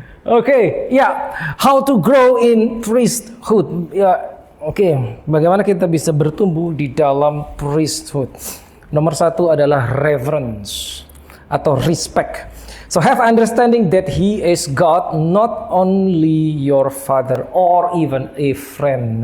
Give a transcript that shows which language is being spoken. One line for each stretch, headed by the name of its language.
English: Oke, ya, how to grow in priesthood.
Indonesian: Ya, oke, bagaimana kita bisa bertumbuh di dalam priesthood? Nomor satu adalah reverence atau respect.
English: So have understanding that He is God, not only your father or even a friend.